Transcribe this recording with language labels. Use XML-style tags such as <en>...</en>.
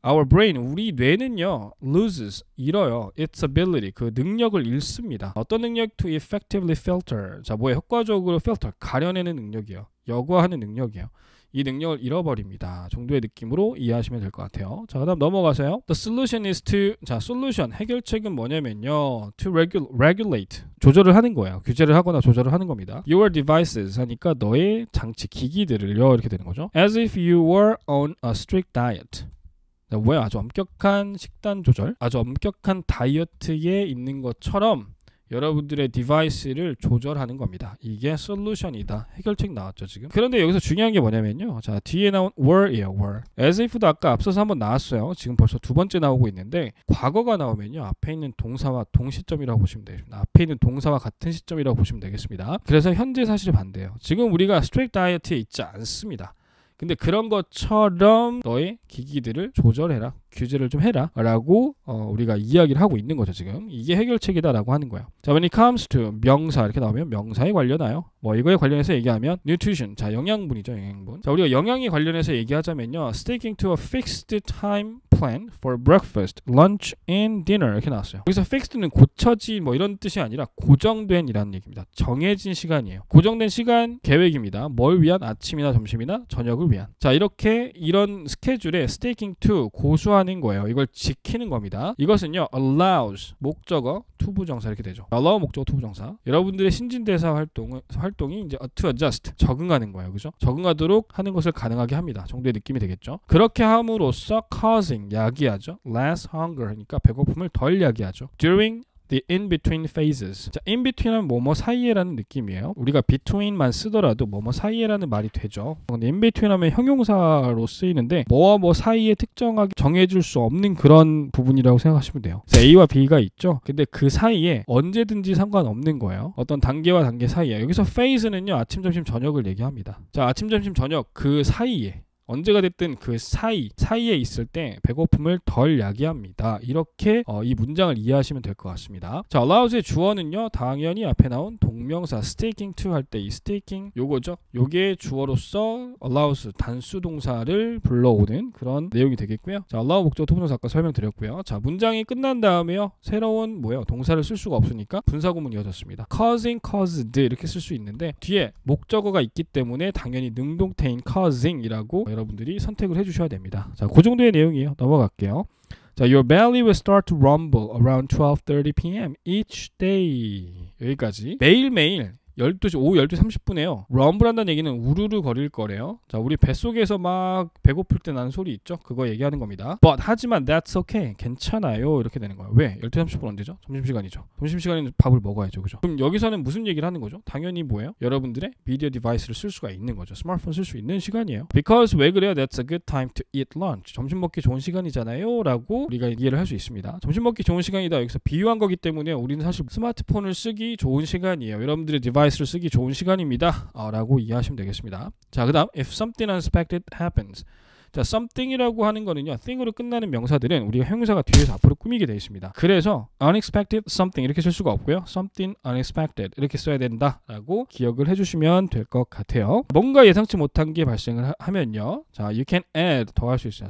<en>Our brain,</en> <ko>우리 뇌는요,</ko> <en>loses,</en> <ko>잃어요.</ko> <en>its ability,</en> <ko>그 능력을 잃습니다. 어떤 능력?</ko> <en>To effectively filter.</en> <ko>자, 뭐에 효과적으로 filter, 가려내는 능력이요. 여과하는 능력이요. 이 능력을 잃어버립니다. 정도의 느낌으로 이해하시면 될 것 같아요. 자, 그다음 넘어가세요.</ko> <en>The solution is to, 자, solution,</en> <ko>해결책은 뭐냐면요,</ko> <en>to regulate,</en> <ko>조절을 하는 거예요. 규제를 하거나 조절을 하는 겁니다.</ko> <en>Your devices</en> <ko>하니까 너의 장치, 기기들을요, 이렇게 되는 거죠.</ko> <en>As if you were on a strict diet.</en> <ko>자, 뭐야, 아주 엄격한 식단 조절, 아주 엄격한 다이어트에 있는 것처럼 여러분들의 디바이스를 조절하는 겁니다. 이게 솔루션이다. 해결책 나왔죠, 지금. 그런데 여기서 중요한 게 뭐냐면요. 자, 뒤에 나온 were이에요, were. as if도 아까 앞서서 한번 나왔어요. 지금 벌써 두 번째 나오고 있는데 과거가 나오면요. 앞에 있는 동사와 동시점이라고 보시면 되겠습니다. 앞에 있는 동사와 같은 시점이라고 보시면 되겠습니다. 그래서 현재 사실이 반대예요. 지금 우리가 스트릭트 다이어트에 있지 않습니다. 근데 그런 것처럼 너의 기기들을 조절해라, 규제를 좀 해라 라고 우리가 이야기를 하고 있는 거죠. 지금 이게 해결책이다 라고 하는 거예요. 자,</ko> <en>when it comes to</en> <ko>명사 이렇게 나오면 명사에 관련하여 뭐 이거에 관련해서 얘기하면 nutrition, 자, 영양분이죠. 영양분. 자, 우리가 영양에 관련해서 얘기하자면요,</ko> <en>sticking to a fixed time plan for breakfast, lunch, and dinner</en> <ko>이렇게 나왔어요. 여기서 fixed는 고쳐진 뭐 이런 뜻이 아니라 고정된 이라는 얘기입니다. 정해진 시간이에요. 고정된 시간 계획입니다. 뭘 위한? 아침이나 점심이나 저녁을 위한. 자, 이렇게 이런 스케줄에</ko> <en>sticking to</en> <ko>고수하는 거예요. 이걸 지키는 겁니다. 이것은요 allows 목적어 투부정사 이렇게 되죠. allow 목적어 투부정사. 여러분들의 신진대사 활동이 이제</ko> <en>to adjust</en> <ko>적응하는 거예요. 그죠? 적응하도록 하는 것을 가능하게 합니다. 정도의 느낌이 되겠죠. 그렇게 함으로써 causing 야기하죠.</ko> <en>less hunger</en> <ko>하니까 배고픔을 덜 야기하죠.</ko> <en>during the in-between phases.</en> <ko>자, in-between은 뭐뭐 사이에라는 느낌이에요. 우리가 between만 쓰더라도 뭐뭐 사이에라는 말이 되죠. 근데 in-between 하면 형용사로 쓰이는데 뭐와 뭐 사이에 특정하게 정해줄 수 없는 그런 부분이라고 생각하시면 돼요. A와 B가 있죠. 근데 그 사이에 언제든지 상관없는 거예요. 어떤 단계와 단계 사이에. 여기서 phase는요. 아침, 점심, 저녁을 얘기합니다. 자, 아침, 점심, 저녁 그 사이에 언제가 됐든 그 사이에 있을 때 배고픔을 덜 야기합니다. 이렇게 이 문장을 이해하시면 될 것 같습니다. 자, allows의 주어는요. 당연히 앞에 나온 동명사 sticking to 할 때 이 sticking 요거죠. 요게 주어로서 allows 단수 동사를 불러오는 그런 내용이 되겠고요. 자, allow 목적어 투부정사 아까 설명드렸고요. 자, 문장이 끝난 다음에요. 새로운 동사를 쓸 수가 없으니까 분사구문이 이어졌습니다. causing, caused 이렇게 쓸 수 있는데 뒤에 목적어가 있기 때문에 당연히 능동태인 causing이라고 여러분들이 선택을 해주셔야 됩니다. 자, 그 정도의 내용이에요. 넘어갈게요.</ko> <en>자, your belly will start to rumble around 12:30 p.m. each day. 여기까지.</en> <ko>매일매일 12시, 오후 12시 30분에요. 럼블 한다는 얘기는 우르르 거릴 거래요. 자, 우리 뱃속에서 막 배고플 때 나는 소리 있죠? 그거 얘기하는 겁니다.</ko> <en>But</en> <ko>하지만</ko> <en>that's okay.</en> <ko>괜찮아요. 이렇게 되는 거예요. 왜? 12시 30분 언제죠? 점심시간이죠. 점심시간에는 밥을 먹어야죠. 그죠? 그럼 여기서는 무슨 얘기를 하는 거죠? 당연히 뭐예요? 여러분들의 미디어 디바이스를 쓸 수가 있는 거죠. 스마트폰 쓸 수 있는 시간이에요. Because 왜 그래요?</ko> <en>That's a good time to eat lunch.</en> <ko>점심 먹기 좋은 시간이잖아요. 라고 우리가 이해를 할 수 있습니다. 점심 먹기 좋은 시간이다. 여기서 비유한 거기 때문에 우리는 사실 스마트폰을 쓰기 좋은 시간이에요. 여러분들의 디바이스를 쓰기 좋은 시간입니다. 라고 이해하시면 되겠습니다. 자, 그 다음</ko> <en>if something unexpected happens.</en> <ko>자, something이라고 하는 거는요. thing으로 끝나는 명사들은 우리가 형용사가 뒤에서 앞으로 꾸미게 되어 있습니다. 그래서 unexpected something 이렇게 쓸 수가 없고요. something unexpected 이렇게 써야 된다라고 기억을 해주시면 될 것 같아요. 뭔가 예상치 못한 게 발생을 하면요. 자,</ko> <en>you can add</en> <ko>더할 수 있어요.</ko>